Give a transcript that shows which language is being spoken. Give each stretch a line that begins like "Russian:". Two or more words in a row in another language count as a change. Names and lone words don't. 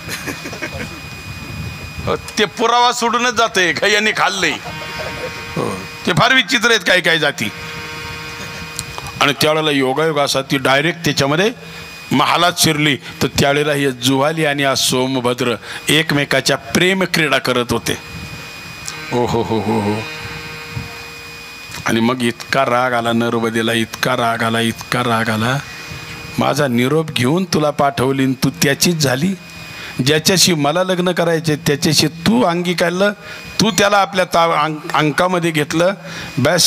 Marathi: ते पुरावा सोडूनच जाते का यांनी खाल्लंय. ते फार विचित्र आहेत काही काही जाती. आणि त्यावेळेला योगायोग असा ती डायरेक्ट त्याच्यामध्ये महालात शिरली. तर त्यावेळेला हे जोहाली आणि हा सोमभद्र एकमेकाच्या प्रेम क्रीडा करत होते. ओ हो हो हो हो. आणि मग इतका राग आला नर्मदेला, इतका राग आला, इतका राग आला, माझा निरोप घेऊन तुला पाठवली, तू त्याचीच झाली. ज्याच्याशी मला लग्न करायचे त्याच्याशी तू अंगी काढलं, तू त्याला आपल्या अंकामध्ये घेतलं, बस.